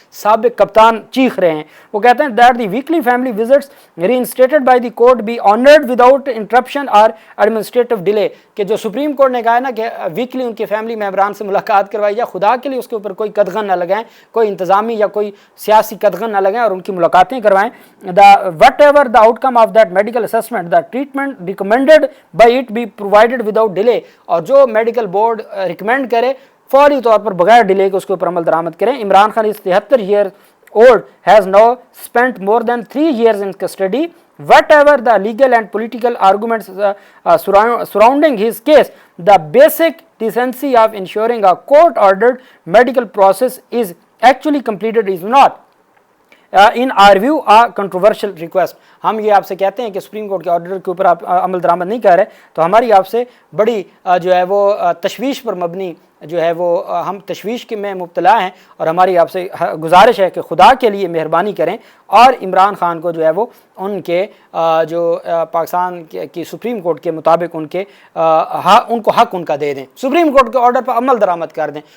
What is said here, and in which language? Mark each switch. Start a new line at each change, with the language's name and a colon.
Urdu: سابق کپتان چیخ رہے ہیں. وہ کہتے ہیں
English: that the weekly family visits reinstated by the court be honoured without interruption اور administrative delay,
Urdu: کہ جو سپریم کورٹ نے کہا ہے نا کہ ویکلی ان کے فیملی ممبران سے ملاقات کروائی جائے, خدا کے لیے اس کے اوپر کوئی قدغن نہ لگائیں, کوئی انتظامی یا کوئی سیاسی قدغن نہ لگائیں اور ان کی ملاقاتیں کروائیں.
English: the whatever the outcome of that medical assessment the treatment recommended by it be provided without delay,
Urdu: اور جو میڈیکل بورڈ ریکمینڈ کرے فوری طور پر بغیر ڈیلے کے اس کے اوپر عمل درآمد کریں.
English: عمران خان اس 73 years old has now spent more than 3 years in custody. Whatever the legal and political arguments surrounding his case, the basic decency of ensuring a court-ordered medical process is actually completed is not. In our view a controversial request.
Urdu: ہم یہ آپ سے کہتے ہیں کہ supreme court کے order کے اوپر آپ عمل درآمد نہیں کر رہے, تو ہماری آپ سے بڑی جو ہے وہ تشویش پر مبنی جو ہے وہ ہم تشویش کے میں مبتلا ہیں, اور ہماری آپ سے گزارش ہے کہ خدا کے لیے مہربانی کریں اور عمران خان کو جو ہے وہ ان کے جو پاکستان کی سپریم کورٹ کے مطابق ان کو حق ان کا دے دیں, سپریم کورٹ کے آرڈر پر عمل درآمد کر دیں.